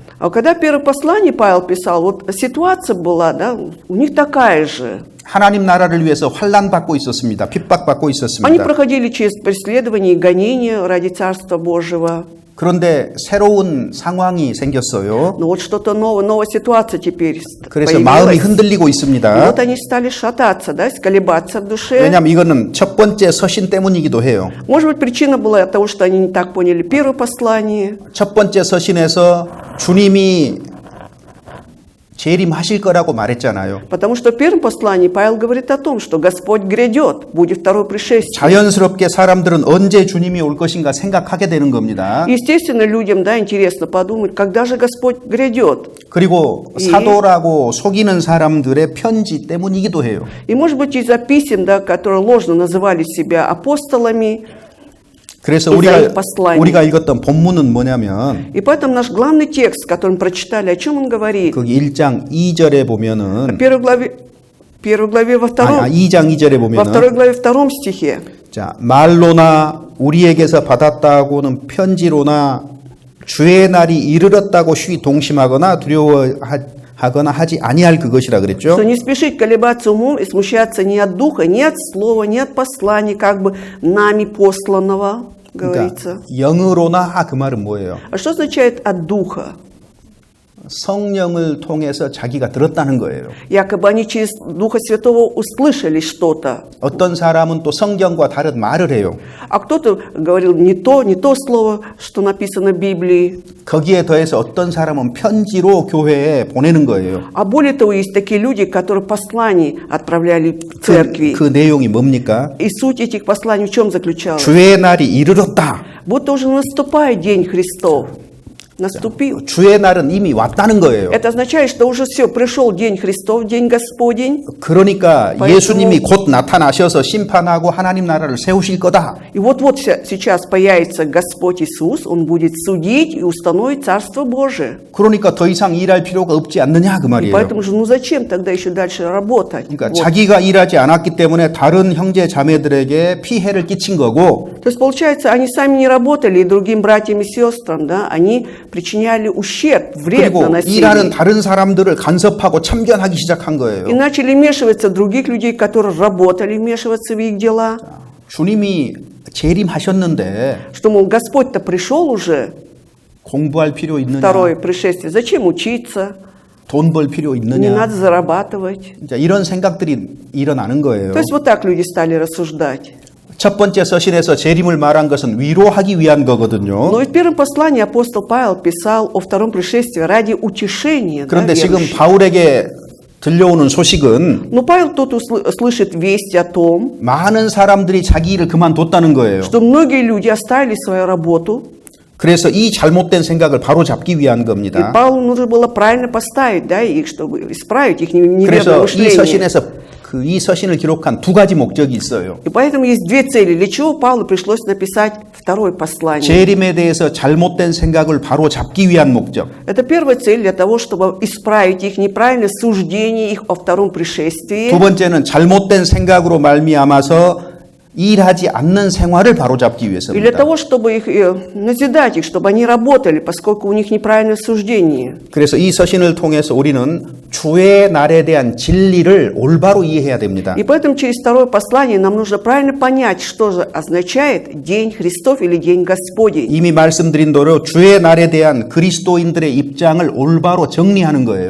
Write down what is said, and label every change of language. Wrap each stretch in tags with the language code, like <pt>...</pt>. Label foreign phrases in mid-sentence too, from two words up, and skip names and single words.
<ru>А когда первое послание Павел писал, вот ситуация была, да, у них такая же.</ru> <ko>하나님 나라를 위해서 환난 받고 있었습니다. 핍박받고</ko> <ru>Они</ru> <ko>있었습니다.</ko> <ru>проходили через преследование и гонения ради Царства Божьего.</ru> <ko>그런데 새로운 상황이 생겼어요.</ko> <ru>Но вот что-то новая ситуация теперь</ru> <ko>그래서 마음이</ko> <ru>появилась.</ru> <ko>흔들리고</ko> <ru>И</ru> <ko>있습니다.</ko> <ru>вот они стали шататься, да, колебаться в душе.</ru> <ko>왜냐하면 이거는 첫 번째 서신 때문이기도 해요.</ko> <ru>Может быть, причина была от того, что они не так поняли первое послание.</ru> <ko>첫 번째 서신에서 주님이 재림하실 거라고 말했잖아요.</ko> <ru>Потому что в первом послании Павел говорит о том, что Господь грядет, будет второе пришествие.</ru> <ko>자연스럽게 사람들은 언제 주님이 올 것인가 생각하게 되는 겁니다.</ko> <ru>Естественно, людям, да, интересно подумать, когда же Господь грядет.</ru> <ko>그리고 사도라고 속이는 사람들의 편지 때문이기도 해요.</ko> <ru>И, может быть, из-за писем, да, которые ложно называли себя апостолами.</ru> <ko>그래서</ko> <ru>из-за их посланий.</ru> <ko>우리가 읽었던 본문은 뭐냐면</ko> <ru>И поэтому наш главный текст, который мы прочитали, о чем он говорит?</ru> <ko>거기 1장 2절에 보면은</ko> <ru>В первой главе во втором,</ru> <ko>2장 2절에</ko> <ru>во второй</ru> <ko>보면은</ko> <ru>главе втором стихе.</ru> <ko>자, 말로나 우리에게서 받았다고는 편지로나 주의 날이 이르렀다고 쉬 동심하거나 두려워하거나 하지 아니할 그것이라 그랬죠.</ko> <ru>Что не спешить колебаться умом и смущаться ни от духа, ни от слова, ни от послания, как бы нами посланного, говорится.</ru> <ko>그러니까 영으로나 그 말은 뭐예요?</ko> <ru>А что означает от духа?</ru> <ko>성령을 통해서 자기가 들었다는 거예요.</ko> <ru>Якобы они через Духа Святого услышали что-то.</ru> <ko>어떤 사람은 또 성경과 다른 말을 해요.</ko> <ru>А кто-то говорил не то слово, что написано в Библии.</ru> <ko>거기에 더해서 어떤 사람은 편지로 교회에 보내는 거예요.</ko> <ru>А более того, есть такие люди, которые послания отправляли в церкви.</ru> <ko>그 내용이 뭡니까?</ko> <ru>И суть этих посланий в чем заключалась?</ru> <ko>주의 날이 이르렀다.</ko> <ru>Будто уже наступает День Христов. наступил.</ru> <ko>주의 날은 이미 왔다는 거예요.</ko> <ru>Это означает, что уже все, пришел день Христов, день Господень.</ru> <ko>그러니까</ko> <ru>поэтому-</ru> <ko>예수님이 곧 나타나셔서 심판하고 하나님 나라를 세우실 거다.</ko> <ru>И вот-вот сейчас появится Господь Иисус, Он будет судить и установить Царство Божие.</ru> <ko>그러니까 더 이상 일할 필요가 없지 않느냐 그</ko> <ru>И</ru> <ko>말이에요.</ko> <ru>поэтому же, ну зачем тогда еще дальше работать?</ru> <ko>그러니까</ko> <ru>Вот.</ru> <ko>자기가 일하지 않았기 때문에 다른 형제 자매들에게 피해를 끼친 거고</ko> <ru>То есть, получается, они сами не работали, и другим братьям и сестрам, да, они причиняли ущерб, вред</ru> <ko>그리고</ko> <ru>наносили.</ru> <ko>일하는 다른 사람들을 간섭하고 참견하기 시작한</ko> <ru>И</ru> <ko>거예요.</ko> <ru>начали вмешиваться в других людей, которые работали, вмешиваться в их дела.</ru> <ko>주님이 재림하셨는데</ko> <ru>Что, мол, Господь-то пришел уже,</ru> <ko>공부할 필요 있느냐?</ko> <ru>второе пришествие, зачем учиться,</ru> <ko>돈 벌 필요</ko> <ru>не</ru> <ko>있느냐?</ko> <ru>надо зарабатывать.</ru> <ko>자, 이런 생각들이 일어나는 거예요.</ko> <ru>То есть вот так люди стали рассуждать.</ru> <ko>첫 번째 서신에서 재림을 말한 것은 위로하기 위한 거거든요.</ko> <ru>Но и в первом послании апостол Павел писал о втором пришествии ради утешения. Да,</ru> <ko>그런데 지금</ko> <ru>верующих.</ru> <ko>바울에게 들려오는 소식은</ko> <ru>Но Павел тут слышит весть о том,</ru> <ko>많은 사람들이 자기 일을 그만뒀다는 거예요.</ko> <ru>что многие люди оставили свою работу,</ru> <ko>그래서 이 잘못된 생각을 바로잡기 위한</ko> <ru>и</ru> <ko>겁니다.</ko> <ru>Павлу нужно было правильно поставить, да, их, чтобы исправить их неверное</ru> <ko>그래서 이</ko> <ru>мышление.</ru> <ko>서신에서 이 서신을 기록한 두 가지 목적이 있어요.</ko> <ru>И поэтому есть две цели, для чего Павлу пришлось написать второе послание.</ru> <ko>재림에 대해서 잘못된 생각을 바로잡기 위한 목적.</ko> <ru>Это первая цель для того, чтобы исправить их неправильное суждение их о втором пришествии.</ru> <ko>두 번째는 잘못된 생각으로 말미암아서 일하지 않는 생활을 바로잡기</ko> <ru>И для</ru> <ko>위해서입니다.</ko> <ru>того, чтобы их назидать их, чтобы они работали, поскольку у них неправильное суждение.</ru> <ko>그래서 이 서신을 통해서 우리는 주의 날에 대한 진리를 올바로 이해해야 됩니다.</ko> <ru>И поэтому через второе послание нам нужно правильно понять, что же означает День Христов или День Господень.</ru> <ko>이미 말씀드린 대로 주의 날에 대한 그리스도인들의 입장을 올바로 정리하는 거예요.</ko>